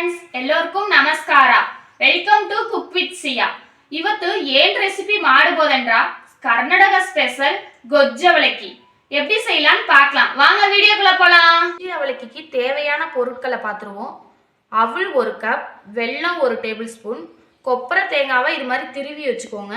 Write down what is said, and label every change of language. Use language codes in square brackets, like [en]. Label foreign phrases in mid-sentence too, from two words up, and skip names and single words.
[kn] ಎಲ್ಲರಿಗೂ ನಮಸ್ಕಾರ. [en] welcome to Cook with Siya. [kn] ಇವತ್ತು ಏನ್ ரெசிபி ಮಾಡಬಹುದೆಂದ್ರ கர்நாடக ஸ்பெஷல் கொஜ்ஜ அவலக்கி. [ta] எப்படி செய்யலாம்னு பார்க்கலாம். வாங்க வீடியோக்குள்ள போலாம். கொஜ்ஜ அவலக்கிக்கு தேவையான பொருட்களை பார்த்துருவோம். அவல் 1 கப், வெல்லம் 1 [en] table spoon, [ta] கொப்பரை தேங்காவை இது மாதிரி திருவி வச்சுக்கோங்க.